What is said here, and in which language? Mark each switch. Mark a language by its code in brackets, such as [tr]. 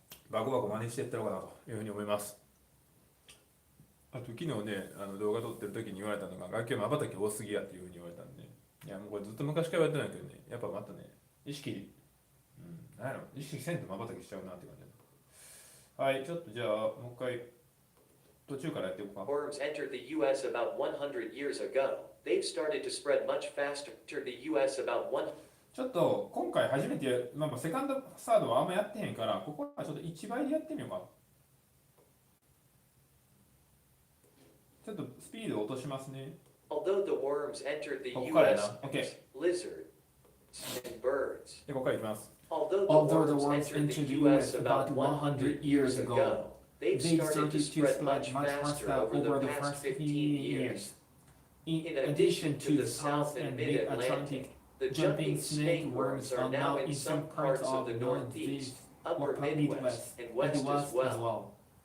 [ja] バコバコ真似していったのかなというふうに思います。あと昨日ね、動画撮ってる時に言われたのが、楽器は瞬き多すぎやっていうふうに言われたんで、いやもうこれずっと昔から言われてないけどね、やっぱまたね、意識、なんやろ、意識せんと瞬きしちゃうなって感じだ。はい、ちょっとじゃあ、もう一回、途中からやっていこうか。 [en] Worms entered the US about 100 years ago. They've started to spread much faster. Entered the US about 1 [ja] ちょっと今回初めてまあセカンドサードはあんまやってへんから、ここはちょっと1倍でやってみようか。ちょっとスピードを落としますね。 [en] Although the worms entered the [ja] ここからや [en] US [ja] な。OK。 [en] lizards and birds. [ja] で、ここからいきます。 [en] Although the worms entered the US about 100 years ago, they've started to spread much faster over the past 15 years. In addition to the South and Mid-Atlantic, the jumping snake worms are now in some parts of the Northeast, Upper Midwest, and West as well.